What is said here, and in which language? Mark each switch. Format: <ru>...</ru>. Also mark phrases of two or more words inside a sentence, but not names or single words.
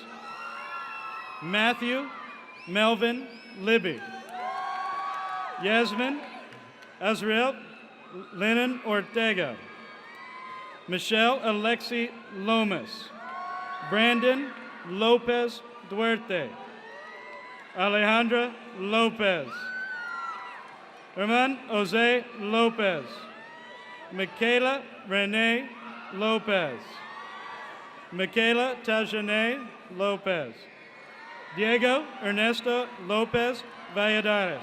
<en>Matthew Melvin Libby. Yasmin Azrael Lennon Ortega. Michelle Alexi Lomas. Brandon Lopez Duarte. Alejandra Lopez. Herman Jose Lopez. Michaela Renee Lopez. Michaela Tajane Lopez. Diego Ernesto Lopez Valladares.</en>